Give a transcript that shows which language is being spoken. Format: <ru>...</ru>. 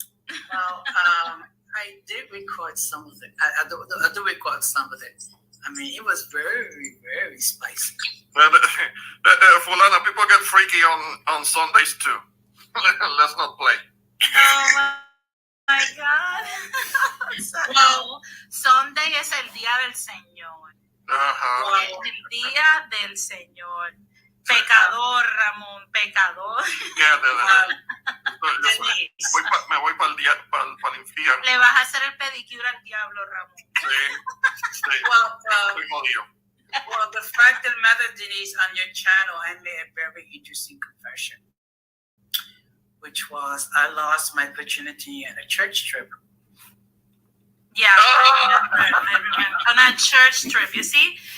<en>Well, I did record some of it. I do record some of it. I mean, it was very, very spicy. Fulana, people get freaky on Sundays too. Let's not play. Oh my God.</en> <es>No, Sunday es el día del Señor. Uh-huh. Es el día del Señor. Pecador, Ramón, pecador.</es> <en>Yeah, Denise.</en> <es>me voy para el infierno. Le vas a hacer el pedicure al diablo, Ramón. Sí.</es> <en>Well,</en> <es>Estoy jodido.</es> <en>well, the fact of the matter, Denise, on your channel, I made a very interesting confession, which was I lost my virginity in a church trip. Yeah, I remember. On a church trip, you see?</en>